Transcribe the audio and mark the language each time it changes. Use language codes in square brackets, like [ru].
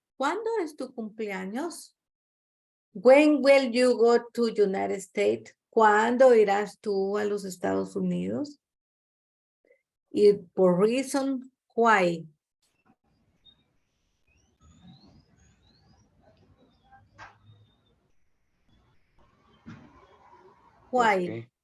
[es] ¿Cuándo es tu cumpleaños? [en] When will you go to United States? [es] ¿Cuándo irás tú a los Estados Unidos? Y por reason, why. [en] Why.